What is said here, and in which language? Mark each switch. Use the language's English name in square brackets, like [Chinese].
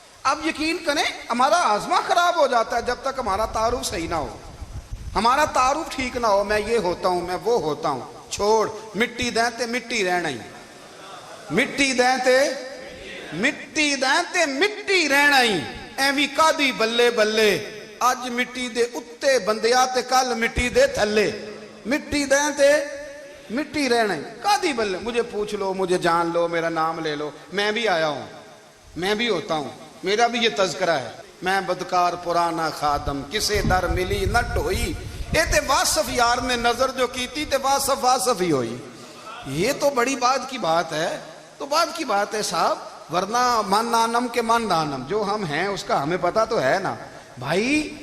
[Urdu] اب یقین کریں ہمارا آزما خراب ہو جاتا ہے جب تک ہمارا تعارف صحیح نہ ہو, ہمارا تعارف ٹھیک نہ ہو. میں یہ ہوتا ہوں, [Punjabi] میں وہ ہوتا ہوں, چھوڑ مٹی دیں تے مٹی رہنا ہی, مٹی دیں تے مٹی دیں تے مٹی رہنا ہی. ایویں کادی بلے بلے, اج مٹی دے اتے بندیا تے کل مٹی دے تھلے, مٹی دیں تے مٹی رہنا ہی. کادی بلے, [Urdu] مجھے پوچھ لو, مجھے جان لو, میرا نام لے لو, میں بھی آیا ہوں, میں بھی ہوتا ہوں, میرا بھی یہ تذکرہ ہے. [Punjabi] میں بدکار پرانا خادم, کسے در ملی نہ ڈھوئی, اے تے واصف یار نے نظر جو کی تھی تے واصف واصف ہی ہوئی. [Urdu] یہ تو بڑی بات کی بات ہے, تو بات کی بات ہے صاحب, ورنہ [Persian] من نانم کے من دانم, [Urdu] جو ہم ہیں اس کا ہمیں پتا تو ہے نا بھائی.